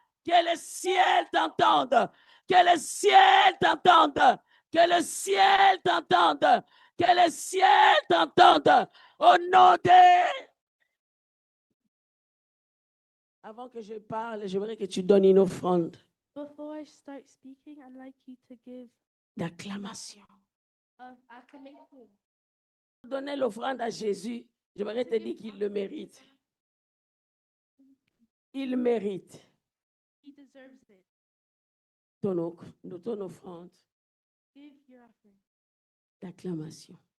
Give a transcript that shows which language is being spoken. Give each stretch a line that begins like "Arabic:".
French: Que le ciel t'entende. Que le ciel t'entende. Que le ciel t'entende. Que le ciel t'entende. Au nom de... Avant que je parle, j'aimerais que tu donnes une offrande.
English: Before I start speaking, I'd like you to give
French: d'acclamation.
English: acclamation.
French: Donner l'offrande à Jésus, j'aimerais te dire qu'il le mérite. Il mérite.
English: He deserves it.
French: Ton offrande
English: Give your offering
French: d'acclamation.